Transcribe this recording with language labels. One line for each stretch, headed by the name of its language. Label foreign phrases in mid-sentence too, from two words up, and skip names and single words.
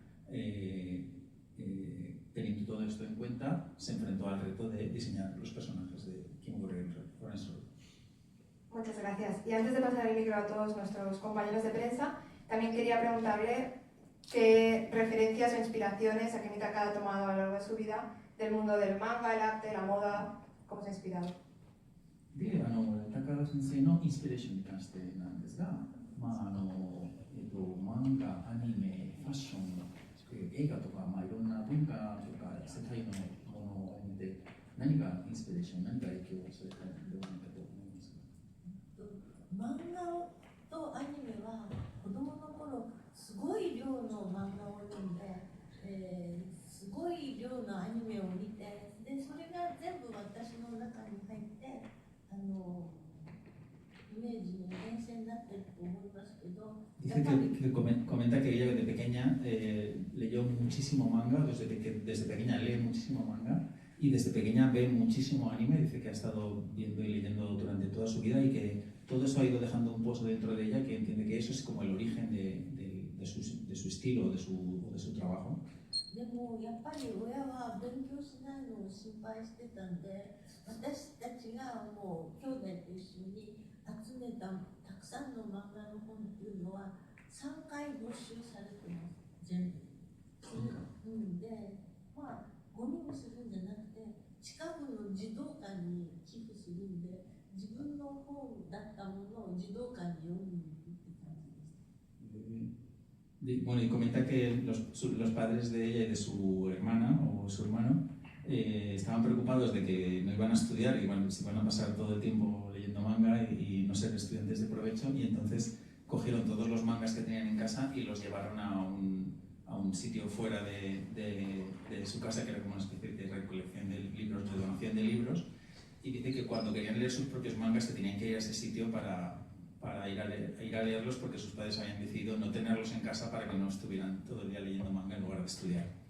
Spanish: Teniendo todo esto en cuenta, se enfrentó al reto de diseñar los personajes de Kimagure Orange Road. Muchas gracias. Y antes de pasar el micro a todos nuestros compañeros de prensa, también quería preguntarle qué referencias o inspiraciones Akemi Takada ha tomado a lo largo de su vida del mundo del manga, el arte, la moda, cómo se ha inspirado.
Japanese: で、高田先生のインスピレーションに関してなんですが、漫画、アニメ、ファッション、映画とか、いろんな文化とか世界のものを見て、何がインスピレーション、何が影響されたのではないかと思いますか。漫画とアニメは子供の頃すごい量の漫画を読んで、すごい量のアニメを見て、でそれが全部私の中に入ってイメージの源泉になってると思いますけど。
Spanish: Dice que comenta que ella de pequeña leyó muchísimo manga, desde pequeña lee muchísimo manga y desde pequeña ve muchísimo anime. Dice que ha estado viendo y leyendo durante toda su vida y que todo eso ha ido dejando un pozo dentro de ella, que entiende que eso es como el origen de su estilo o de su trabajo.
Japanese: でもやっぱり親は勉強しないのを心配してたんで、私たちがもう兄弟と一緒に集めたたくさんの漫画の本っていうのは3回没収されてます、全部。で、ゴミにするんじゃなくて、近くの児童館に寄付するんで、自分の本だったものを児童館に読みに行くって感じでした。
Spanish: Bueno, y comenta que los padres de ella y de su hermana o su hermano estaban preocupados de que no iban a estudiar, se iban a pasar todo el tiempo leyendo manga y no ser estudiantes de provecho, y entonces cogieron todos los mangas que tenían en casa y los llevaron a un sitio fuera de su casa, que era como una especie de recolección de libros, de donación de libros, y dice que cuando querían leer sus propios mangas se tenían que ir a ese sitio para ir a leerlos, porque sus padres habían decidido no tenerlos en casa para que no estuvieran todo el día leyendo manga en lugar de estudiar.